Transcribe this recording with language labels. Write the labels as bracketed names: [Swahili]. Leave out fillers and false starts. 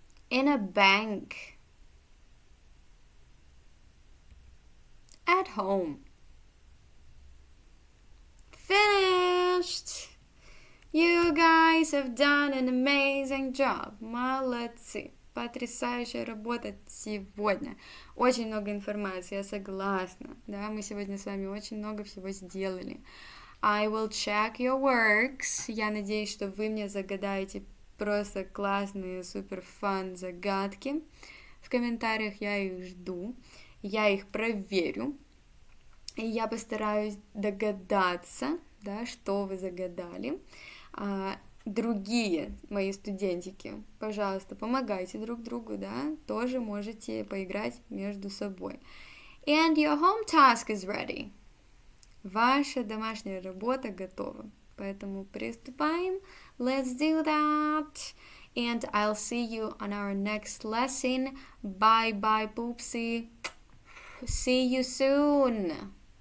[English] In a bank. At home. Finished! You guys have done an amazing job. [Russian] Молодцы! Потрясающая работа сегодня. Очень много информации, я согласна. Да, мы сегодня с вами очень много всего сделали. [English] I will check your works. [Russian] Я надеюсь, что вы мне загадаете просто классные, супер фан загадки. В комментариях я их жду. Я их проверю. И я постараюсь догадаться, да, что вы загадали. Другие мои студентики, пожалуйста, помогайте друг другу, да, тоже можете поиграть между собой. [English] And your home task is ready. [Russian] Ваша домашняя работа готова. Поэтому приступаем. [English] Let's do that. And I'll see you on our next lesson. Bye bye, poopsie. See you soon.